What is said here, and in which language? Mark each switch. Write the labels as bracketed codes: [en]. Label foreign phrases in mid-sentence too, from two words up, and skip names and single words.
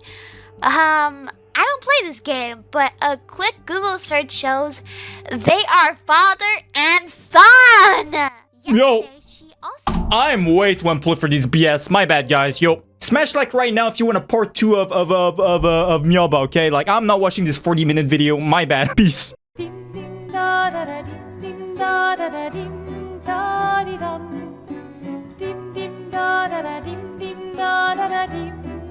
[en] I don't play this game, but a quick Google search shows they are father and son. Yo. Yesterday, she also I'm way too unplugged for these BS. My bad, guys. Yo, smash like right now if you want a part 2 of Meowbah, okay? Like, I'm not watching this 40-minute video. My bad. Peace. dim dim da da da dim dim da da da dim da di dum dim dim da da da dim dim da da da dim